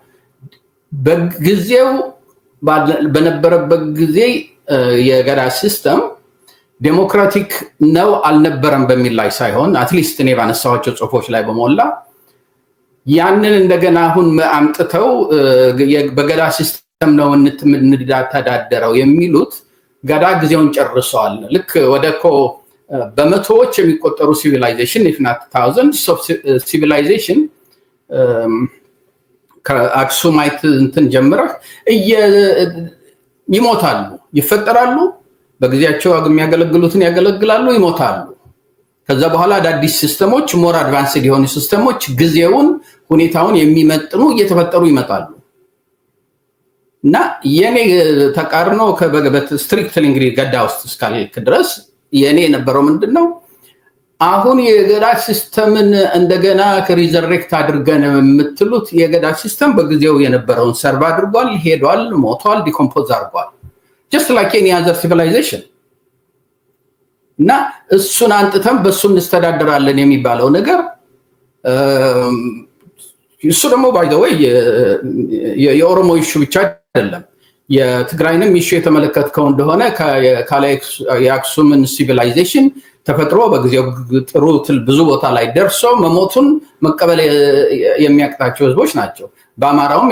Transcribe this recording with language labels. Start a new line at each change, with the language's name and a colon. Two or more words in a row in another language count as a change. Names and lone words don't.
Amharic: በጊዜው በነበረበት ጊዜ የገዳ
English: system democratic
Amharic: ነው አልነበረም በሚል ላይ ሳይሆን አትሊስት እኔ ባነሳኋቸው ጽሁፎች ላይ በሞላ ያንን እንደገና አሁን አምጥተው በገዳ ሲስተም ነው እንድንተዳደረው የሚሉት ገዳ ጊዜውን ጨርሰዋል። ልክ ወደኮ በመቶዎች የሚቆጠሩ ሲቪላይዜሽን
English: if not thousands of civilization
Amharic: ከአክሱማይት እንትን ጀምረህ ይሞታሉ፣ ይፈጠራሉ፣ በጊዜያቸው የሚያገለግሉትን ያገለግላሉ፣ ይሞታሉ። ከዛ በኋላ አዳዲስ ሲስተሞች
English: more advanced
Amharic: የሆኑ ሲስተሞች ጊዜውን ሁኔታውን የሚመጥኑ እየተፈጠሩ ይመጣሉ። እና የኔ ተቃርኖ ከበገበት ስትሪክትሊ እንግዲህ ገዳ ውስጥ እስካልክ ድረስ የኔ የነበረው ምንድነው አሁን የገዳ ሲስተምን እንደገና ከሪዘሬክት አድርገን የምትሉት የገዳ ሲስተም በጊዜው የነበረውን ሰርቭ አድርጓል፣ ሄዷል፣ ሞቷል፣ ዲኮምፖዝ አድርጓል
English: just like any other civilization።
Amharic: እና እሱን አንጥተን በሱ እንስተዳደራለን የሚባለው ነገር እሱ ደግሞ
English: by the way
Amharic: የኦሮሞ ኢሹ ብቻ አይደለም። የትግራይንም ኢሹ የተመለከትከው እንደሆነ የአክሱምን ሲቪላይዜሽን ተፈጥሮ በጊዜው ጥሩ ብዙ ቦታ ላይ ደርሶ መሞቱን መቀበል የሚያቅታቸው ህዝቦች ናቸው። በአማራውም